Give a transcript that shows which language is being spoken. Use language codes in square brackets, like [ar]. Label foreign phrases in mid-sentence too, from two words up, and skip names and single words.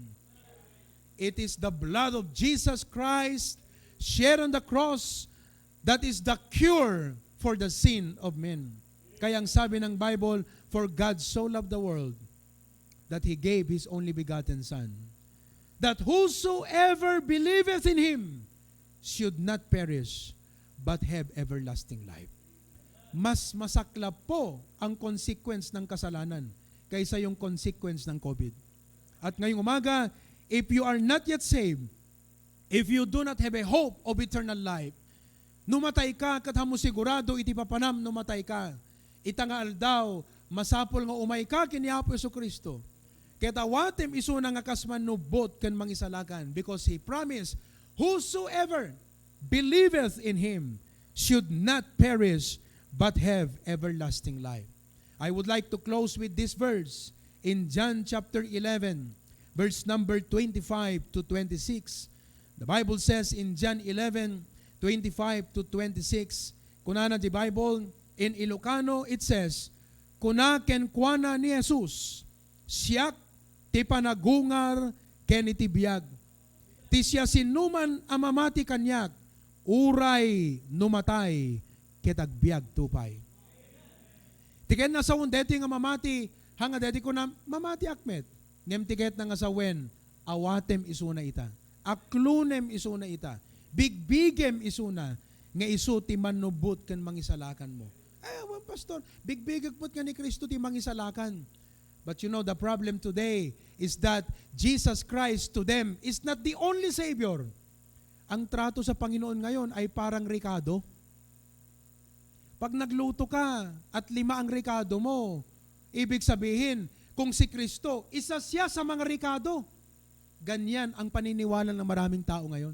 [en] It is the blood of Jesus Christ shed on the cross that is the cure for the sin of men. [tl] Kaya ang sabi ng Bible, [en] for God so loved the world that He gave His only begotten Son, that whosoever believeth in Him should not perish, but have everlasting life. [tl] Mas masaklap po ang consequence ng kasalanan kaysa yung consequence ng COVID. At ngayong umaga, [en] if you are not yet saved, if you do not have a hope of eternal life, [ilo] numatay ka, katamo sigurado, iti papanam, numatay ka. Itangal daw, masapol nga umay ka, kini Apo Jesucristo. Kaya tawatem isuna nga kasman nubot kan mangisalakan, [en] because He promised, whosoever believeth in Him should not perish, but have everlasting life. I would like to close with this verse in John chapter 11, verse number 25 to 26. The Bible says in John 11, 25 to 26, [ilo] kunana di Bible, [en] in Ilocano it says, [ilo] kuna ken kuana ni Jesus, siyak ti panagungar ken iti biyag. Ti siya sinuman amamati kanyak, uray numatay ketagbiag tupay. Tiket na sa deti nga mamati, hanga deti ko na mamati akmet. Ngem tiket na nga sa wen, awatem isuna ita. Aklunem isuna ita. Bigbigem isuna, nga isu ti manubot ken mangisalakan mo. Ay, pastor, bigbigag pot nga ni Kristo ti mangisalakan. [en] But you know, the problem today is that Jesus Christ to them is not the only Savior. [tl] Ang trato sa Panginoon ngayon ay parang Ricardo. Pag nagluto ka at 5 ang rekado mo, ibig sabihin, kung si Kristo, isa siya sa mga rekado. Ganyan ang paniniwala ng maraming tao ngayon.